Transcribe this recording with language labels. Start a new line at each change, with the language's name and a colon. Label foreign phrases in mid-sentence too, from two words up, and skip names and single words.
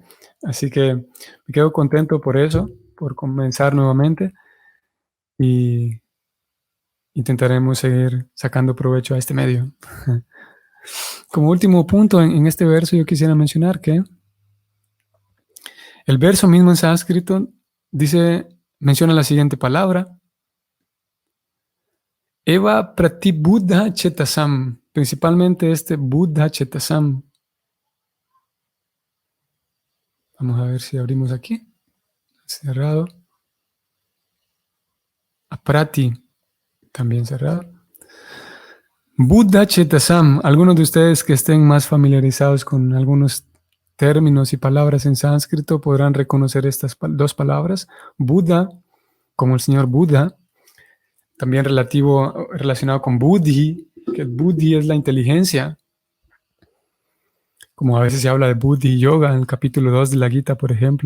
Spanish: Así que me quedo contento por eso, por comenzar nuevamente, y intentaremos seguir sacando provecho a este medio. Como último punto en este verso, yo quisiera mencionar que el verso mismo en sánscrito menciona la siguiente palabra:
Sanskrit: Eva pratibuddha chetasam,
Spanish: principalmente este
Sanskrit: buddha chetasam.
Spanish: Vamos a ver si abrimos aquí. Cerrado. Aprati, también cerrado.
Sanskrit: Buddha chetasam.
Spanish: Algunos de ustedes que estén más familiarizados con algunos términos y palabras en sánscrito podrán reconocer estas dos palabras. Buddha, como el señor Buda, también relacionado con buddhi, que el buddhi es la inteligencia, como a veces se habla de
Sanskrit: buddhi yoga
Spanish: en el capítulo 2 de la Gita, por ejemplo.